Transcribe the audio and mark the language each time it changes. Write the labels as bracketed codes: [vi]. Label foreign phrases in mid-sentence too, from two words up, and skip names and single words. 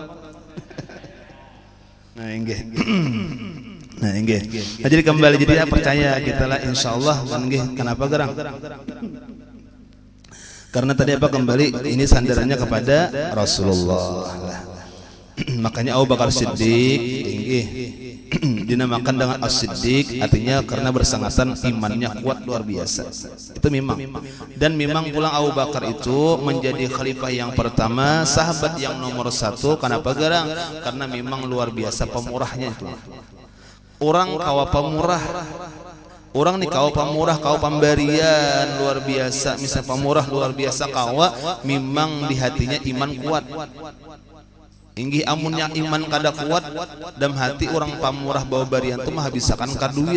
[bjn] Nah, inggi nah, inggih. [id] Nah, jadi kembali jadi percaya kita lah insyaallah inggih. [bjn] Kenapa gerang? [id] Karena tadi apa kembali ini sandarannya kepada Rasulullah. Makanya Abu Bakar Siddiq inggih dinamakan dengan As-Siddiq artinya karena bersangatan imannya kuat luar biasa. Itu memang. Dan memang pulang Abu Bakar itu menjadi khalifah yang pertama, sahabat yang nomor 1. [bjn] Kenapa gerang? Karena memang luar biasa pemurahnya itu. Orang kawa pemurah, orang nih kawa pemurah, kawa pemberian luar biasa. Misal pemurah luar biasa kawa, memang di hatinya iman kuat. Inggih amunnya iman kada kuat dalam hati orang pamurah bawa barian tuh mah habisakan ka duit.